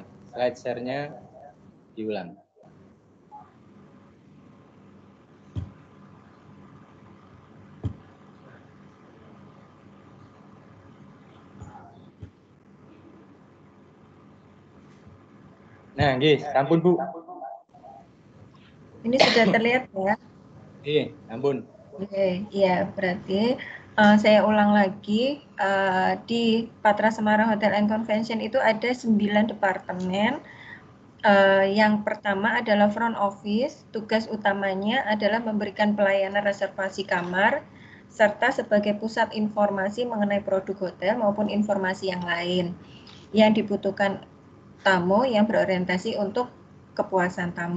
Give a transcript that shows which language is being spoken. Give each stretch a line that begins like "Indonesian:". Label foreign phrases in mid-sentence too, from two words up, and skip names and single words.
Indonesian: Slide share-nya diulang. Nah,
Balinese: nggih, sampun, Bu.
Indonesian: Ini sudah terlihat ya? Oke, sampun. Oke, ya berarti saya ulang lagi, di Patra Semarang Hotel and Convention itu ada 9 departemen. Yang pertama adalah
English: front office,
Indonesian: tugas utamanya adalah memberikan pelayanan reservasi kamar, serta sebagai pusat informasi mengenai produk hotel maupun informasi yang lain yang dibutuhkan tamu yang berorientasi untuk kepuasan tamu.